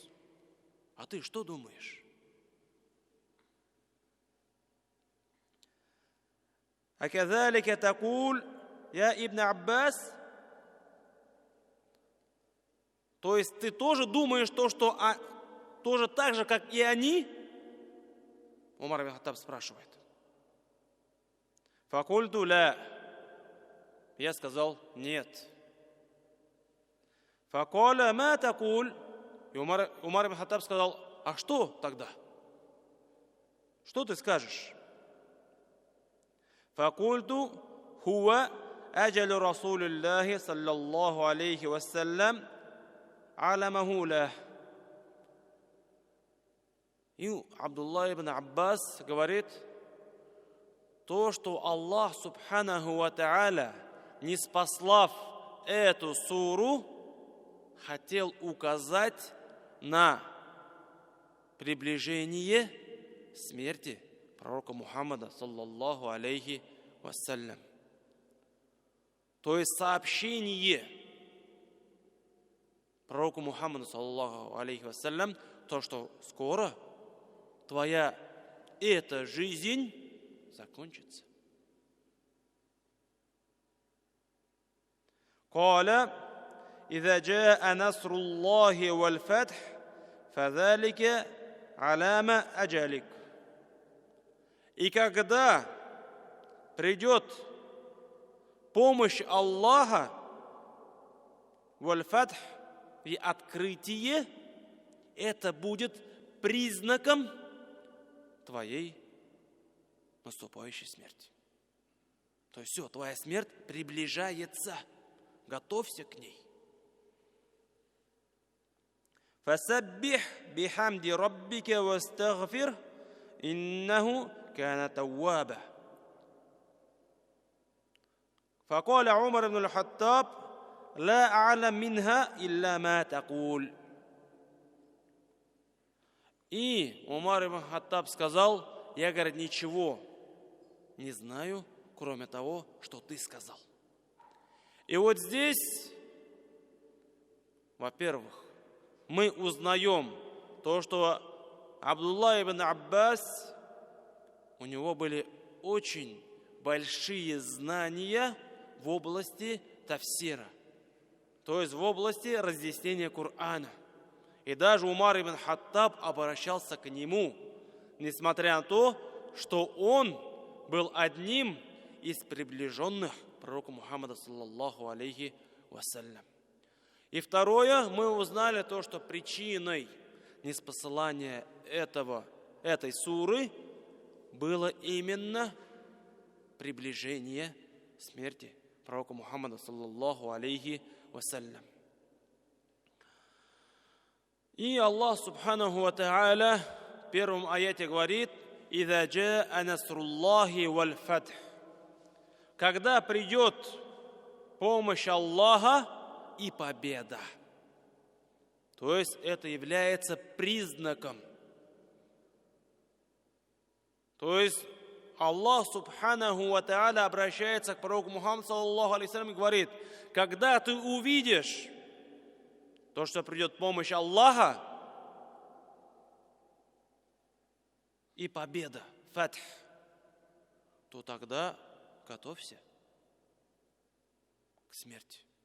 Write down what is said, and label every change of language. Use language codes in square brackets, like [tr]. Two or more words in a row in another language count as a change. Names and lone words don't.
[ru] А ты что думаешь? [ar] «أكذلك تقول يا ابن عباس». [ru] То есть ты тоже думаешь то, что тоже так же, как и они? Умар ибн Хаттаб спрашивает. [ar] «فقلت لا». [ru] Я сказал: нет. [ar] «فقال ما تقول». [ru] И Умар ибн Хаттаб сказал: а что тогда? Что ты скажешь? [ar] فقلت هو أجل رسول الله صلى الله عليه وسلم علمه له. [ru] И Абдулла ибн Аббас говорит, то, что Аллах [ar] سبحانه وتعالى, [ru] ниспослав эту суру, хотел указать на приближение смерти пророка Мухаммада, [ar] صلى الله عليه وسلم. [ru] То есть сообщение пророку Мухаммаду, [ar] صلى الله عليه وسلم, [ru] то, что скоро твоя эта жизнь закончится. [ar] قال إذا جاء نصر الله والفتح فذلك علامة أجلك. [ru] И когда придет помощь Аллаха, валь-фатх, и открытие, это будет признаком твоей наступающей смерти. То есть все, твоя смерть приближается. Готовься к ней. [ar] فسبح بحمد ربك واستغفر إنه كان توابا. فقال عمر بن الخطاب لا أعلم منها إلا ما تقول. [ru] И Умар ибн Хаттаб сказал, я, говорит, ничего не знаю, кроме того, что ты сказал. И вот здесь, во-первых, мы узнаем то, что Абдулла ибн Аббас, у него были очень большие знания в области тафсира, то есть в области разъяснения Корана. И даже Умар ибн Хаттаб обращался к нему, несмотря на то, что он был одним из приближенных пророка Мухаммада, [ar] صلى الله عليه وسلم. [ru] И второе, мы узнали то, что причиной ниспосылания этой суры было именно приближение смерти пророка Мухаммада, [ar] صلى الله عليه وسلم. [ru] И Аллах [ar] سبحانه وتعالى [ru] в первом аяте говорит: [ar] «إذا جاء نصر الله والفتح». [ru] Когда придет помощь Аллаха и победа. То есть это является признаком. То есть Аллах [ar] سبحانه وتعالى [ru] обращается к пророку Мухаммаду, [ar] صلى الله عليه وسلم, [ru] и говорит: когда ты увидишь то, что придет помощь Аллаха и победа, фатх, то тогда готовься к смерти.